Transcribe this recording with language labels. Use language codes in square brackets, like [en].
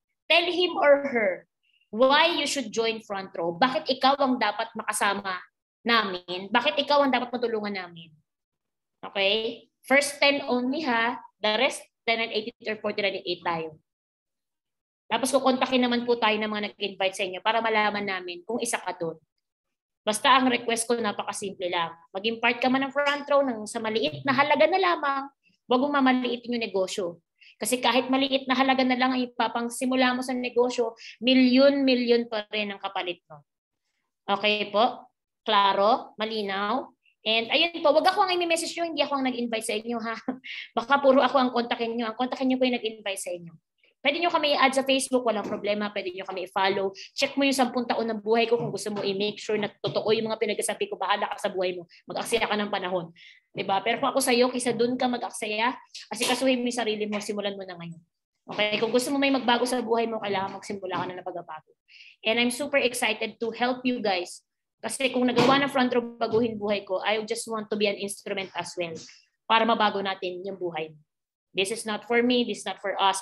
[en] Tell him or her why you should join front row. [tl] Bakit ikaw ang dapat makasama namin? Bakit ikaw ang dapat matulungan namin? Okay? [en] First 10 only ha. The rest, 10988 or 4988 tayo. [tl] Tapos kukontakin naman po tayo ng mga nag-invite sa inyo para malaman namin kung isa ka doon. Basta ang request ko napakasimple lang. Maging part ka man ng front row ng sa maliit na halaga na lamang, wag mong mamaliitin yung negosyo. Kasi kahit maliit na halaga na lang ang ipapangsimula mo sa negosyo, milyon pa rin ang kapalit mo. Okay po? Klaro? Malinaw? And ayun po, wag ako ang i-message nyo, hindi ako ang nag-invite sa inyo ha. Baka puro ako ang kontakin nyo. Ang kontakin nyo po yung nag-invite sa inyo. Pwede nyo kami i-add sa Facebook, walang problema. Pwede nyo kami i-follow. Check mo yung 10 taon ng buhay ko kung gusto mo i-make sure na totoo yung mga pinagsasabi ko. Bahala ka sa buhay mo. Mag-aksaya ka ng panahon. Diba? Pero kung ako sa'yo, kaysa dun ka mag-aksaya, kasi kasuhin mo yung sarili mo, simulan mo na ngayon. Okay? Kung gusto mo may magbago sa buhay mo, kailangan magsimula ka na ng pagbabago. [en] And I'm super excited to help you guys. [tl] Kasi kung nagawa ng front row baguhin buhay ko, [en] I just want to be an instrument as well [tl] para mabago natin yung buhay mo. [en] This is not for me, this is not for us.